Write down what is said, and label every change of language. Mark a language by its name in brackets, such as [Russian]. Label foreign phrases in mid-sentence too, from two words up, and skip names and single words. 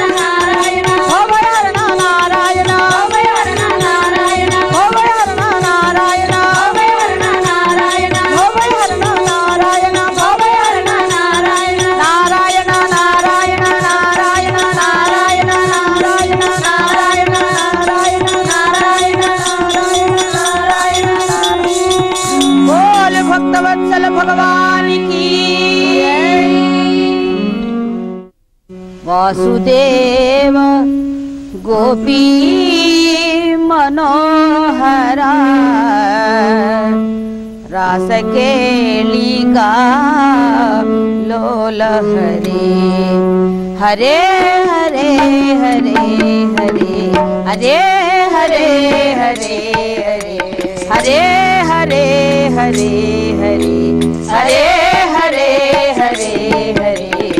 [Kannada] ನಾರಾಯಣ ಭವಭಯಹರಣ ನಾರಾಯಣ ಭವಭಯಹರಣ ನಾರಾಯಣ ಭವಭಯಹರಣ ನಾರಾಯಣ ಭವಭಯಹರಣ ನಾರಾಯಣ ಭವಭಯಹರಣ ನಾರಾಯಣ ಭವಭಯಹರಣ ನಾರಾಯಣ ನಾರಾಯಣ ನಾರಾಯಣ ನಾರಾಯಣ ನಾರಾಯಣ ನಾರಾಯಣ ನಾರಾಯಣ ನಾರಾಯಣ ನಾರಾಯಣ ನಾರಾಯಣ [Hindi] बोल भक्तवत्सल भगवान की वासुदेव गोपी मनोहरा रास केलिका लोल हरे हरे हरे हरे हरे हरे हरे हरे हरे हरे हरे हरे हरे हरे हरे हरे